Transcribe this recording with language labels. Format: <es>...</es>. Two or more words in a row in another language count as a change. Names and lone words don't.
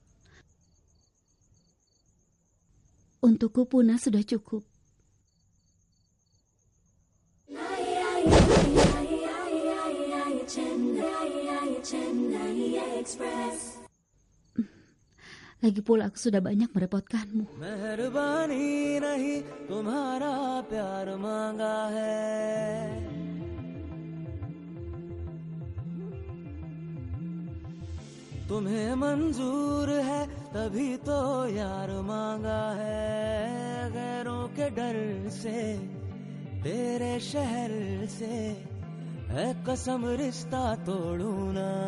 <id>Untukku Pune sudah cukup. Lagi pula aku sudah banyak merepotkanmu.</id> <hi>मेहरबानी नहीं तुम्हारा प्यार मांगा है तुम्हें मंजूर है तभी तो यार मांगा है गैरों के डर से तेरे शहर से है कसम रिश्ता तोड़ू ना</hi>